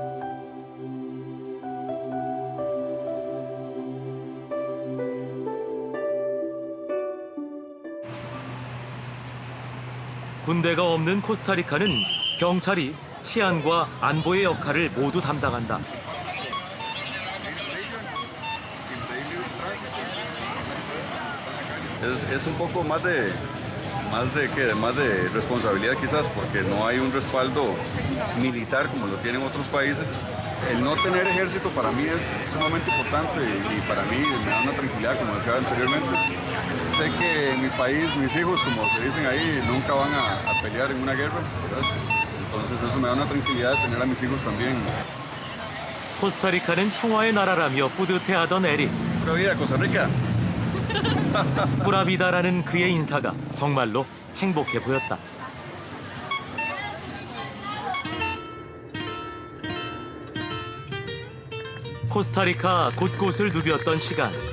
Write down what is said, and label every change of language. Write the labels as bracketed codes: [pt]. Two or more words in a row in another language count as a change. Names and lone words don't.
[ko] 군대가 없는 코스타리카는 경찰이 치안과 안보의 역할을 모두 담당한다. [es] Es un poco más de responsabilidad quizás porque no hay un respaldo militar como lo tienen otros países. El no tener ejército para mí es sumamente importante y para mí me da una tranquilidad, como decía anteriormente. Sé que en mi país mis hijos, como se dicen ahí, nunca van a pelear en una guerra, ¿verdad? Entonces eso me da una tranquilidad de tener a mis hijos también. [ko] 코스타리카는 평화의 나라라며 뿌듯해하던 에릭. [es] Pura vida, Costa Rica. [ko] 뿌라비다라는 그의 인사가 정말로 행복해 보였다. 코스타리카 곳곳을 누볐던 시간.